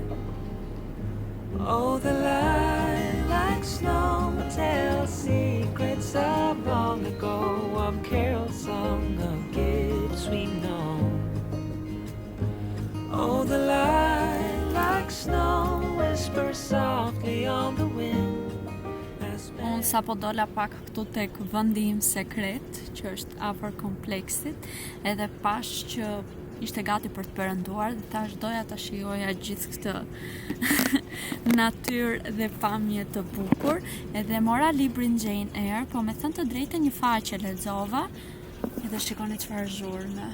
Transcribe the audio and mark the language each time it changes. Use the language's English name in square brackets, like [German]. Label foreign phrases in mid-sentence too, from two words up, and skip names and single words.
[English] Oh, the lilac snow tells secrets of long ago, of carol song, of gifts we know. Oh, the lilac snow whispers softly on the wind. [Albanian] Unë sa po dola pak këtu tek vendi im sekret, që është afër kompleksit, edhe pash që ishte gati për të perënduar, dhe tash doja ta shijoja gjithë këtë natyrë dhe pamje të bukur, edhe mora librin Jane Eyre, po me thënë të drejtën një faqe lexova, edhe shikoni çfarë zhurmë.